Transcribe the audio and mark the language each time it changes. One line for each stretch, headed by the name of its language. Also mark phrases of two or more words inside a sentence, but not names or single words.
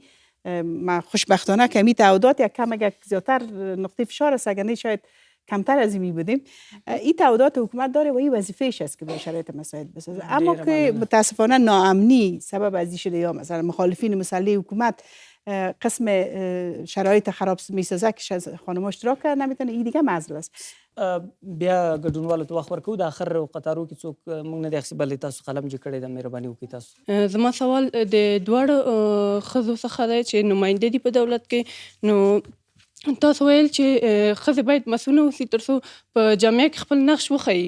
Persian: ما خوشبختانه که این تعهدات یک کم اگر زیادتر نقطه فشار است، اگر نه شاید کمتر از این بودیم. این تعهدات حکومت داره و این وظیفه‌اش است که به شرایط مساعد بسازه. اما که متاسفانه ناامنی سبب از این شده، یا مثلا مخالفین مسلح حکومت قسم شرایط خراب میسازه که خانم‌ها اشتراک کرد نمیتونه، این دیگه معضل است.
Pashto: بیا ګډونوالو ته وخت ورکوو. د اخر قطارو کې څوک موږ نه دی اخیستي، بلې تاسو قلم چې کړی ده مهرباني وکړئ تاسو. زما سوال د دواړو ښځو څخه دی چې نماینده دي په دولت کې. نو تاسو ویل چې ښځې باید مسؤله اوسي تر څو په جامعه کې خپل نقش وښیي.